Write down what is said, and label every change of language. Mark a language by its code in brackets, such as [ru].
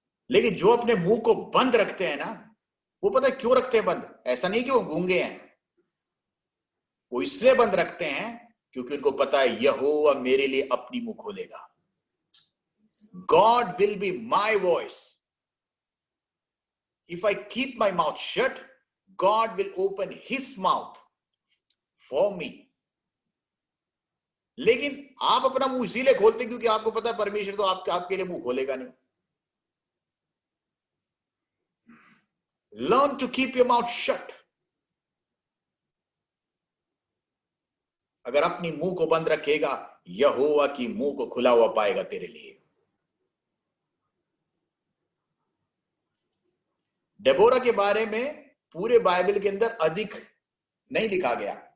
[hi] लेकिन जो अपने मुंह को बंद रखते हैं ना, वो पता है क्यों रखते हैं बंद? ऐसा नहीं कि वो गूंगे हैं, वो इसलिए बंद रखते हैं क्योंकि उनको पता है यहोवा मेरे लिए अपनी मुंह खोलेगा। [en] God will be my voice. If I keep my mouth shut, God will open his mouth for me. [hi] लेकिन आप अपना मुंह इसीलिए खोलते क्योंकि आपको पता है परमेश्वर तो आपके लिए मुंह खोलेगा नहीं। [en] Learn to keep your mouth shut. [hi] अगर अपनी मुंह को बंद रखेगा, यहोवा की मुंह को खुला हुआ पाएगा तेरे लिए। डेबोरा के बारे में पूरे बाइबल के अंदर अधिक नहीं लिखा गया।